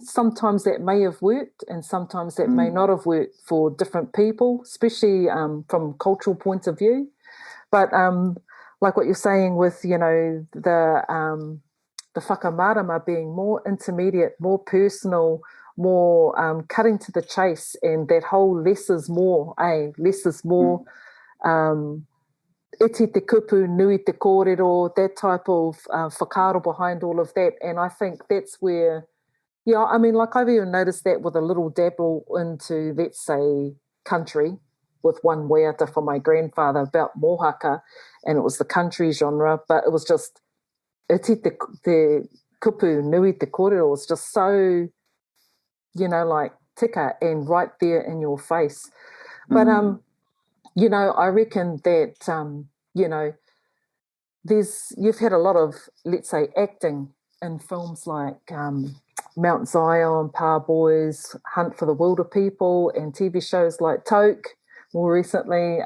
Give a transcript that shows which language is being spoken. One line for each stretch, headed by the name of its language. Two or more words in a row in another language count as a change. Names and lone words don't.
English: Sometimes that may have worked, and sometimes that may not have worked for different people, especially from a cultural point of view. But like what you're saying with, the whakamarama being more intermediate, more personal, more cutting to the chase, and that whole less is more, less is more.
Māori: Iti te kupu, nui te kōrero,
English: that type of whakaaro behind all of that. And I think that's where, I mean, like I've even noticed that with a little dabble into, let's say, country, with one waiata for my grandfather about mohaka, and it was the country genre, but it was just
Māori: iti te kupu, nui te kōrero.
English: It was just so, like tika and right there in your face. But I reckon that, you've had a lot of, let's say, acting in films like Mount Zion, Pa Boys, Hunt for the Wilder People, and TV shows like Toke, more recently.